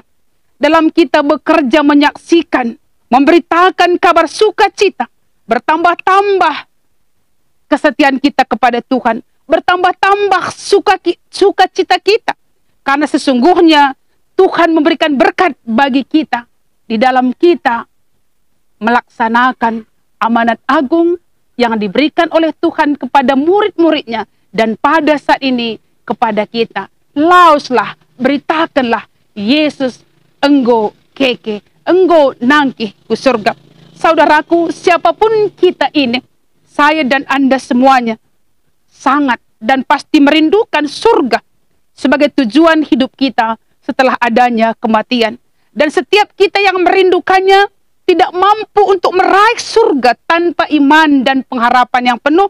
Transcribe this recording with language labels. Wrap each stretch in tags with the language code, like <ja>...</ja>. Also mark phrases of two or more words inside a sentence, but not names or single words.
<id>Dalam kita bekerja menyaksikan, memberitakan kabar sukacita, bertambah-tambah kesetiaan kita kepada Tuhan, bertambah-tambah sukacita kita. Karena sesungguhnya Tuhan memberikan berkat bagi kita di dalam kita melaksanakan amanat agung yang diberikan oleh Tuhan kepada murid-muridnya dan pada saat ini kepada kita.</id> <btx>Lauslah, beritakanlah, Yesus enggo keke, enggo nangkih ku surga.</btx> <id>Saudaraku, siapapun kita ini, saya dan Anda semuanya sangat dan pasti merindukan surga sebagai tujuan hidup kita setelah adanya kematian. Dan setiap kita yang merindukannya tidak mampu untuk meraih surga tanpa iman dan pengharapan yang penuh.</id>